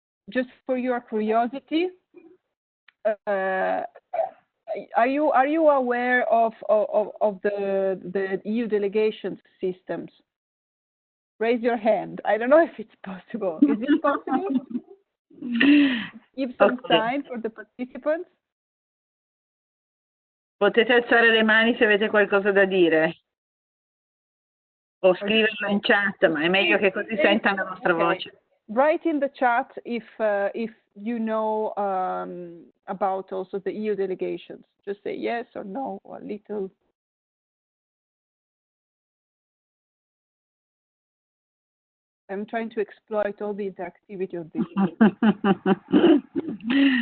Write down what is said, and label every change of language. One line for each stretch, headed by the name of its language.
English: Just for your curiosity, are you aware of the EU delegation systems? Raise your hand. I don't know if it's possible. Is it possible? Give some sign for the participants.
Italian: Potete alzare le mani se avete qualcosa da dire. O scriverlo in chat, ma è meglio che così sentano la vostra voce.
English: Write in the chat if you know about also the EU delegations. Just say yes or no, or a little. I'm trying to exploit all the interactivity of this.